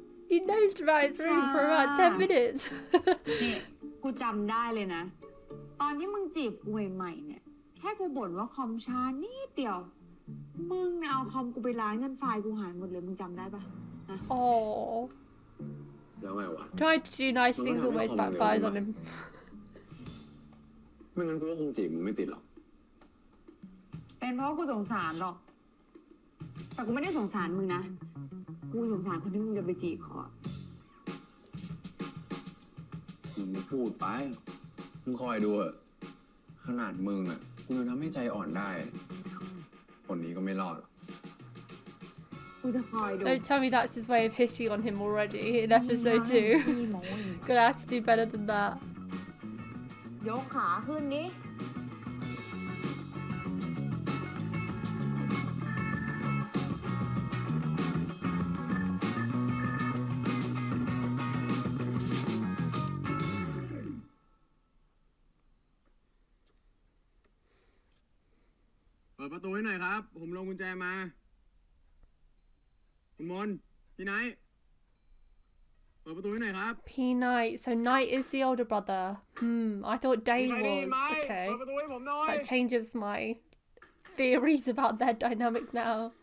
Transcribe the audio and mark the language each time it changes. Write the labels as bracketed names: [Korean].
[English] He nosed about his room for about 10 minutes. [Thai] นี่กูจำได้เลยนะ ตอนที่มึงจีบกูใหม่ๆเนี่ย แค่กูบ่นว่าคอมช้านิดเดียว มึงเนี่ยเอาคอมกูไปล้างจนไฟล์กูหายหมดเลย มึงจำได้ปะ [English] Oh. [Thai] แล้วไงวะ [English] Trying to do nice things always backfires on him. [Thai] ไม่งั้นกูก็คงจีบมึงไม่ติดหรอก เป็นเพราะว่ากูสงสารหรอก แต่กูไม่ได้สงสารมึงนะ กูสงสารคนที่มึงจะไปจีบเขาอะ มึงไม่พูดไป มึงคอยดูอะขนาดมึงอะกูยังทำให้ใจอ่อนได้ คนนี้ก็ไม่รอดหรอก กูจะคอยดู [English] Don't tell me that's his way of hitting on him already in episode 2. [Thai] พี่โมย [English] Gonna have to do better than that. [Thai] ยกขาขึ้นดิ เปิดประตูให้หน่อยครับ ผมลงกุญแจมา คุณมนพี่ไนท์เปิดประตูให้หน่อยครับ [English] P Knight. So Knight is the older brother. I thought Day [Thai] มีใครได้ยิน [English] was. [Thai] ไหม [English] Okay. [Thai] เปิดประตูให้ผมหน่อย [English] That changes my theories about their dynamic now.